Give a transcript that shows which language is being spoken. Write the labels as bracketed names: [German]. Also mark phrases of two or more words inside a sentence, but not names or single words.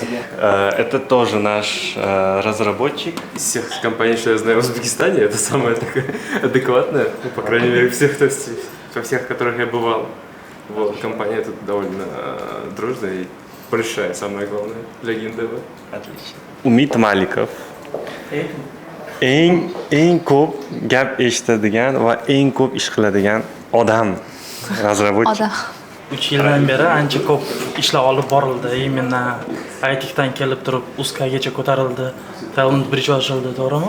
[Russian] Это тоже наш разработчик из всех компаний, что я знаю в Узбекистане. Это самое такое адекватное, ну, по крайней мере, во всех, в которых я бывал. Вот, компания тут довольно дружная и большая, самое главное, для геймдева. Отлично. [Uzbek] Umid Malikov eng ko'p gap eshitadigan va eng ko'p ish qiladigan odam razraботчик. Odam. 3 yildan beri ancha ko'p ishlar olib borildi. Именно aytikdan kelib turib UZKgacha ko'tarildi, talent bridge ochildi, to'g'rimi?